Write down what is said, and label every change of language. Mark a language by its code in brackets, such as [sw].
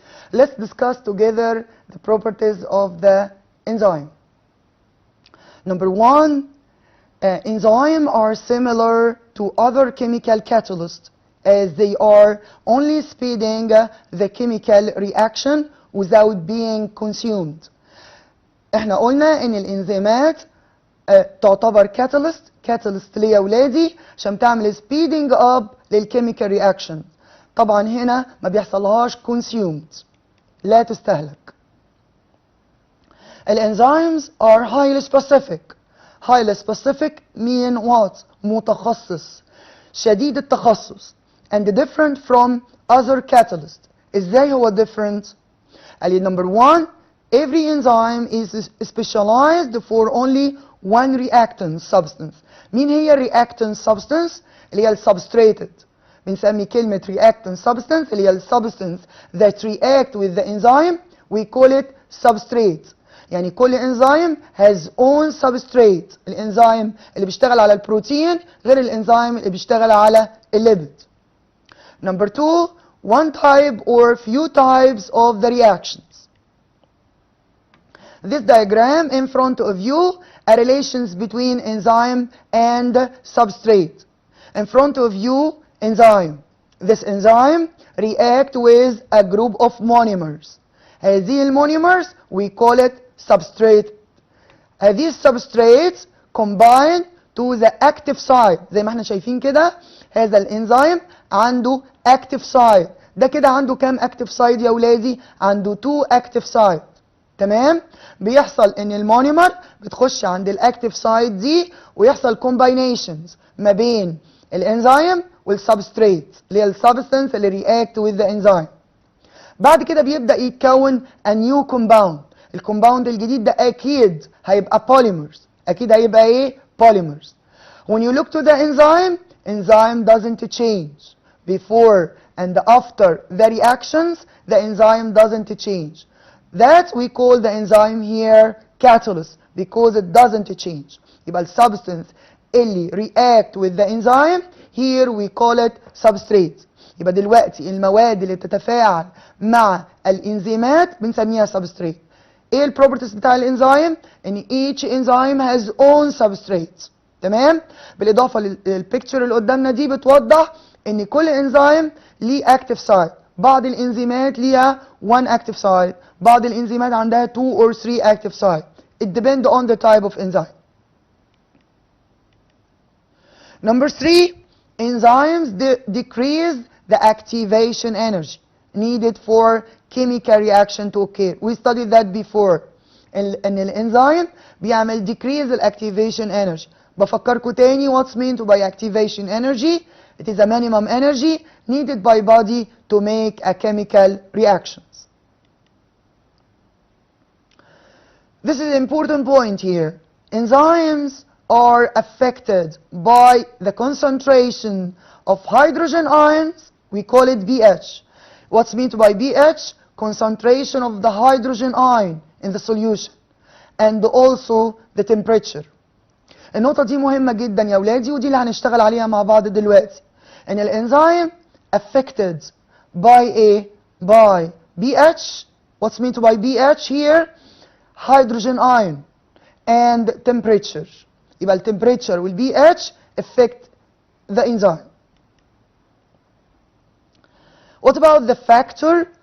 [en] Let's discuss together the properties of the enzyme. Number one, enzymes are similar to other chemical catalysts as they are only speeding the chemical reaction without being consumed. [ar] احنا قلنا ان الانزيمات تعتبر catalyst ليه يا ولادي عشان تعمل [en] speeding up [ar] للchemical reaction. طبعا هنا ما بيحصلهاش consumed، لا تستهلك. [en] الانزيمز are highly specific. highly specific mean what؟ [ar] متخصص، شديد التخصص. [en] and different from other catalysts. [ar] ازاي هو [en] different؟ [ar] قال لي [en] number one, every enzyme is specialized for only one reactant substance. [ar] مين هي reactant substance؟ اللي هي substrated. بنسمي كلمة [en] reactant substance [ar] اللي هي [en] substance that react with the enzyme. We call it substrate. [ar] يعني كل [en] enzyme has own substrate. [ar] الانزيم اللي بيشتغل على البروتين غير الانزيم اللي بيشتغل على الليبيد. [en] Number two, one type or few types of the reactions. This diagram in front of you are relations between enzyme and substrate. In front of you, enzyme. This enzyme react with a group of monomers. [ar] هذه المونيمرز [en] we call it substrate. [ar] هذه [en] substrates combine to the active site. [ar] زي ما احنا شايفين كده هذا الانزيم عنده active site. ده كده عنده كام active site يا ولادي؟ عنده 2 active site. تمام؟ بيحصل ان المونيمر بتخش عند الاكتيف سايت دي ويحصل combinations ما بين الانزيم والسبستريت اللي هي السبستنس اللي رياكت with the enzyme. بعد كده بيبدأ يتكون [en] a new compound. [ar] الكومباوند الجديد ده اكيد هيبقى polymers. اكيد هيبقى ايه؟ polymers. [en] When you look to the enzyme doesn't change. Before and after the reactions, the enzyme doesn't change. That we call the enzyme here catalyst because it doesn't change. [ar] يبقى السبستنس اللي [en] react with the enzyme here we call it substrate. [ar] يبقى دلوقتي المواد اللي بتتفاعل مع الانزيمات بنسميها substrate. ايه البروبرتيز بتاع الانزيم؟ ان [en] each enzyme has own substrate. [ar] تمام؟ بالاضافه للبيكتشر اللي قدامنا دي بتوضح ان كل انزيم ليه active site. بعض الانزيمات ليها 1 active site، بعض الانزيمات عندها 2 or 3 active site. [en] It depends on the type of enzyme. Number 3, enzymes decrease the activation energy needed for chemical reaction to occur. We studied that before. [ar] ان الانزيم بيعمل [en] decrease the activation energy. [ar] بفكركم تاني [en] what's meant by activation energy. It is a minimum energy needed by body to make a chemical reactions. This is an important point here. Enzymes are affected by the concentration of hydrogen ions. We call it pH. What's meant by pH? Concentration of the hydrogen ion in the solution and also the temperature. [ar] النقطة دي مهمة جدا يا ولادي ودي اللي هنشتغل عليها مع بعض دلوقتي. ان الانزيم [en] affected by pH. What's meant by pH here? Hydrogen ion and temperature. [ar] يبقى [en] ال temperature وال pH affect the enzyme. What about the factor